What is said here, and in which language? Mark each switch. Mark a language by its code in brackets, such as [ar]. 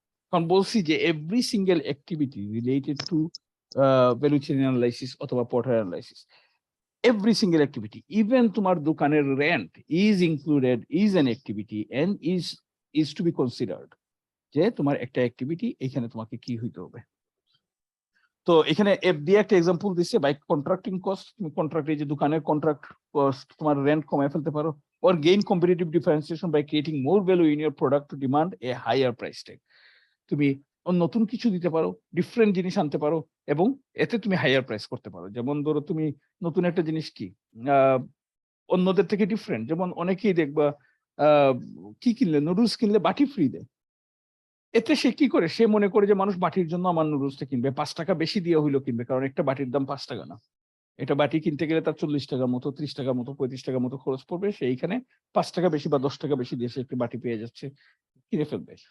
[bn] কারণ বলছি যে [en] every single activity related to value chain analysis অথবা Porter analysis, every single activity, even তোমার দোকানের rent is included, is an activity and is to be considered, [bn] যে তোমার একটা অ্যাক্টিভিটি, এখানে তোমাকে কি হইতে হবে। তো এখানে এফ দিয়ে একটা এক্সাম্পল দিচ্ছে, [en] by contracting cost, [bn] তুমি কন্ট্রাক্ট, এই যে দোকানের কন্ট্রাক্ট কস্ট, তোমার রেন্ট কমায় ফেলতে পারো। [en] or gain competitive differentiation by creating more value in your product to demand a higher price tag. [bn] তুমি নতুন কিছু দিতে পারো, ডিফারেন্ট জিনিস আনতে পারো, এবং এতে তুমি হাইয়ার প্রাইস করতে পারো। যেমন ধরো তুমি নতুন একটা জিনিস কি, অন্যদের থেকে ডিফারেন্ট, যেমন অনেকেই দেখবা কি কিনলে, নুডলস কিনলে বাটি ফ্রি দেয়। এতে সে কি করে, সে মনে করে যে মানুষ বাটির জন্য আমার নুডলসটা কিনবে, 5 টাকা বেশি দিয়ে হইলেও কিনবে, কারণ একটা বাটির দাম 5 টাকা না, এটা বাটি কিনতে গেলে তার 40 টাকার মতো, 30 টাকার মতো, 35 টাকার মতো খরচ পড়বে, সেইখানে 5 টাকা বেশি বা 10 টাকা বেশি দিয়ে সে একটি বাটি পেয়ে যাচ্ছে, কিনে ফেলবে।